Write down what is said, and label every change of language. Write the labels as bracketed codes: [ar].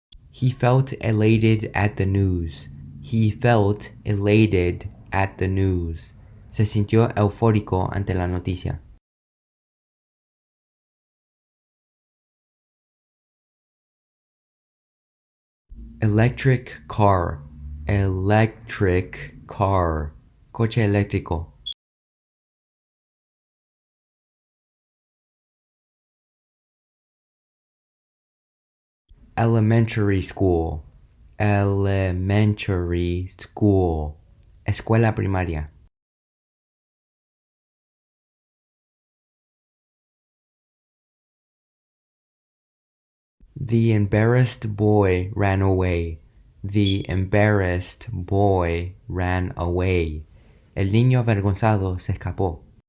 [en] He felt elated at the news. He felt elated at the news. [es] Se sintió eufórico ante la noticia. [en] Electric car. Electric car. [es] Coche eléctrico. [en] Elementary school. Elementary school. [es] Escuela primaria. [en] The embarrassed boy ran away. The embarrassed boy ran away. [es] El niño avergonzado se escapó.